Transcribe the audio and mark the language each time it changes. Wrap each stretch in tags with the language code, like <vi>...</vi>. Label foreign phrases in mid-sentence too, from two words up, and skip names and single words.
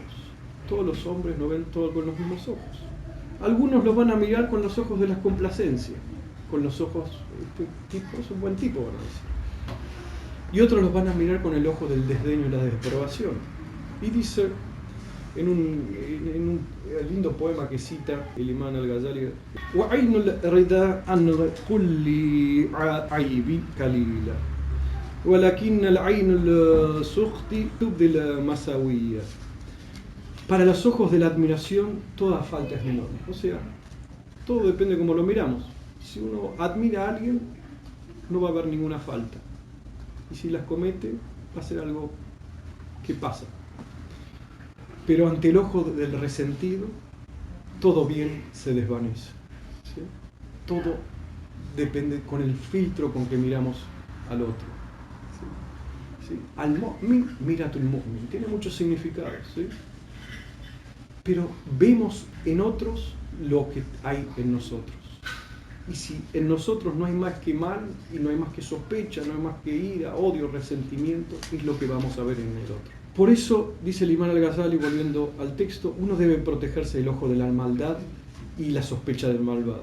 <es>Todos los hombres no ven todo con los mismos ojos. Algunos los van a mirar con los ojos de la complacencia, con los ojos, este tipo es un buen tipo, van a decir. Y otros los van a mirar con el ojo del desdeño y la desaprobación. Y dice, en un lindo poema que cita el imán al-Ghazali,</es> <ar>وَعَيْنُ الْرِدَى عَنْ كُلِّ عَيْبٍ قَلِيلًا وَلَكِنَّ الْعَيْنُ السُّخْطِ تُبْدِي الْمَسَاوِيَّ.</ar> <es>Para los ojos de la admiración, toda falta es menor. O sea, todo depende de cómo lo miramos. Si uno admira a alguien, no va a haber ninguna falta. Y si las comete, va a ser algo que pasa. Pero ante el ojo del resentido, todo bien se desvanece. ¿Sí? Todo depende con el filtro con que miramos al otro. ¿Sí? ¿Sí?</es> <ar>المؤمن مرآة المؤمن.</ar> <es>Tiene muchos significados. ¿Sí? Pero vemos en otros lo que hay en nosotros. Y si en nosotros no hay más que mal, y no hay más que sospecha, no hay más que ira, odio, resentimiento, es lo que vamos a ver en el otro. Por eso, dice el imán al-Ghazali, volviendo al texto, uno debe protegerse del ojo de la maldad y la sospecha del malvado.</es>